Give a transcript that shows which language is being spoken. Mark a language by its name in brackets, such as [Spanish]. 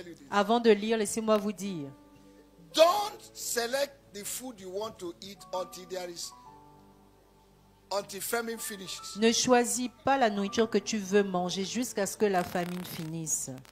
[French] Avant de lire, laissez-moi vous dire. [English] Don't select the food you want to eat until there is famine finishes. [French] Ne choisis pas la nourriture que tu veux manger jusqu'à ce que la famine finisse.